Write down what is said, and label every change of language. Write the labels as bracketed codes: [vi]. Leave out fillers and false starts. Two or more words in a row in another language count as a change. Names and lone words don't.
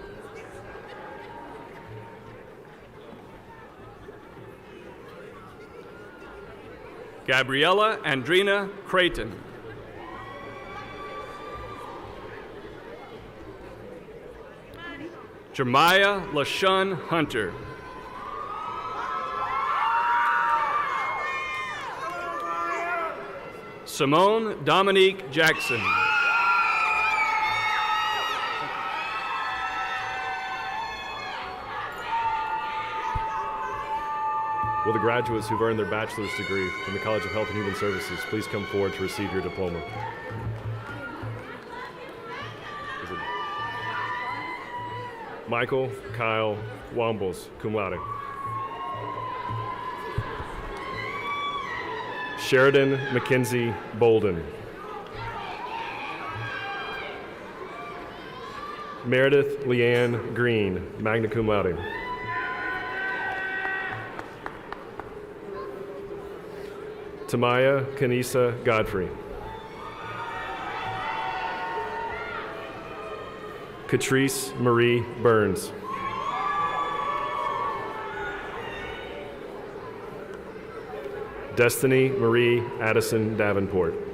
[en] Gabriella Andrina Creighton. Jeremiah LaShun Hunter. Simone Dominique Jackson. Will the graduates who've earned their bachelor's degree from the College of Health and Human Services please come forward to receive your diploma? Michael Kyle Wombles, [la] cum laude. [en] Sheridan Mackenzie Bolden. Meredith Leanne Green, [la] magna cum laude. [en] Tamaya Kanisa Godfrey. Catrice Marie Burns. Destiny Marie Addison Davenport.